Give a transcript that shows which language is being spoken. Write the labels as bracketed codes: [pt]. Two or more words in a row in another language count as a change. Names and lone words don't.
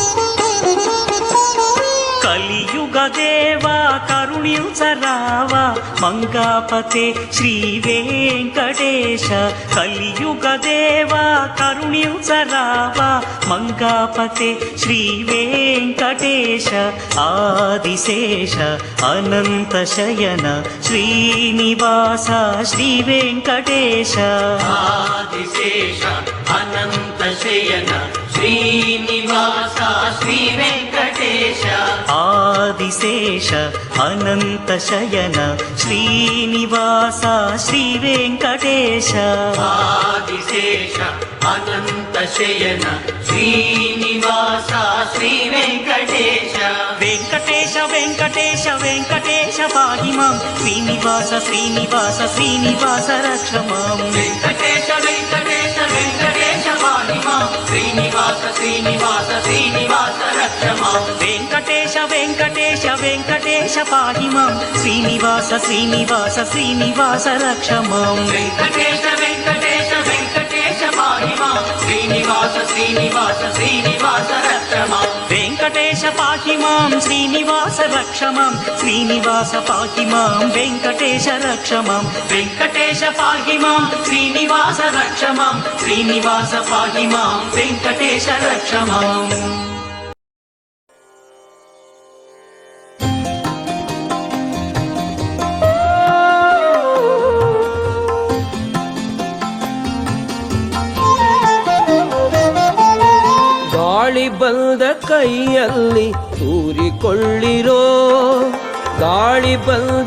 [te] కలియుగ దేవా కరుణించరావా ಮಂಗಾಪತೆ ಶ್ರೀ ವೆಂಕಟೇಶ కలియుగ దేవ కరుణించరావ ಮಂಗಾಪತೆ ಶ್ರೀ ವೆಂಕಟೇಶ ಆದಿಶೇಷ ಅನಂತ ಶಯನ ಶ್ರೀನಿವಾಸ ಶ್ರೀ ವೆಂಕಟೇಶ ಆದಿಶೇಷ ಅನಂತ ಶಯನ ಶ್ರೀನಿವಾಸ ಶ್ರೀ ವೆಂಕಟೇಶ ಆದಿಶೇಷ ಅನಂತ ಶಯನ ಶ್ರೀನಿವಾಸ ಶ್ರೀ ವೆಂಕಟೇಶ ಆದಿಶೇಷ ಅನಂತ ಶಯನ ಶ್ರೀನಿವಾಸ ಶ್ರೀ ವೆಂಕಟೇಶ [sa] ವೆಂಕಟೇಶ ವೆಂಕಟೇಶ ವೆಂಕಟೇಶ ಪಾಹಿ ಮಾಂ ಶ್ರೀನಿವಾಸ ಶ್ರೀನಿವಾಸ ಶ್ರೀನಿವಾಸ ರಕ್ಷ ಮಾಂ ವೆಂಕಟೇಶ ವೆಂಕಟೇಶ ವೆಂಕಟೇಶ ಪಾಹಿ ಮಾಂ ಶ್ರೀನಿವಾಸ ಶ್ರೀನಿವಾಸ ಶ್ರೀನಿವಾಸ ರಕ್ಷ ಮಾಂ ವೆಂಕಟೇಶ ವೆಂಕಟೇಶ ವೆಂಕಟೇಶ ಪಾಹಿ ಮಾಂ ಶ್ರೀನಿವಾಸ ಶ್ರೀನಿವಾಸ ಶ್ರೀನಿವಾಸ ರಕ್ಷ ಮಾಂ ವೆಂಕಟೇಶ ವೆಂಕಟೇಶ ವೆಂಕಟೇಶ ಪಾಹಿ ಮಾಂ ಶ್ರೀನಿವಾಸ ಶ್ರೀನಿವಾಸ ಶ್ರೀನಿವಾಸ ರಕ್ಷ ಮಾಂ ವೆಂಕಟೇಶ ಪಾಹಿ ಮಾಂ ಶ್ರೀನಿವಾಸ ರಕ್ಷ ಮಾಂ ಶ್ರೀನಿವಾಸ ಪಾಹಿ ಮಾಂ ವೆಂಕಟೇಶ ರಕ್ಷ ಮಾಂ ವೆಂಕಟೇಶ ಪಾಹಿ ಮಾಂ ಶ್ರೀನಿವಾಸ ರಕ್ಷ ಮಾಂ ಶ್ರೀನಿವಾಸ ಪಾಹಿ ಮಾಂ ವೆಂಕಟೇಶ ರಕ್ಷ ಮಾಂ [kn] ಗಾಳಿ ಬಂದ ಕೈಯಲ್ಲಿ ತೂರಿಕೊಳ್ಳಿರೋ ಗಾಳಿ ಬಂದ